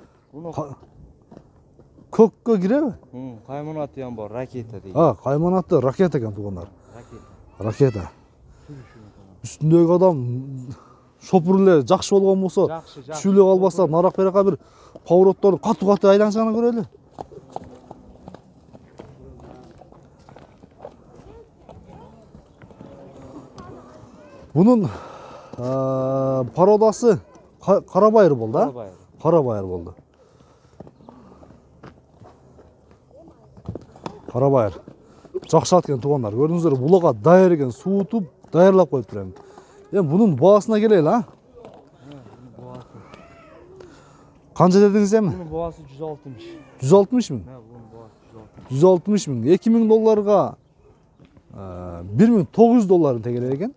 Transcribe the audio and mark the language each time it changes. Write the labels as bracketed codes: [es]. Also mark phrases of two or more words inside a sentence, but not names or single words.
[ky] Көккө киреби? Кайманаты ham бар, ракета дейт. Кайманаты ракета экен туугандар. Ракета. Ракета. Үстүндөгү адам шопур эле жакшы болгон болсо, түшүп эле калбаса, нарак-беракка бир поворотторду катуу-катуу айланышаны көрөлү. Бунун породасы Карабайыр болду, а? Карабайыр болду. Карабайыр. Жакшы ат экен туугандар. Көрдүңүздөр, булага даяр экен, суутуп, даярлап коюптур эми. Эми бунун баасына келели, а? Канча дедиңиз эми? Бунун баасы 160. 160 миң? Бунун баасы 160 миң. 2000 долларга 1900 долларын тегелер экен.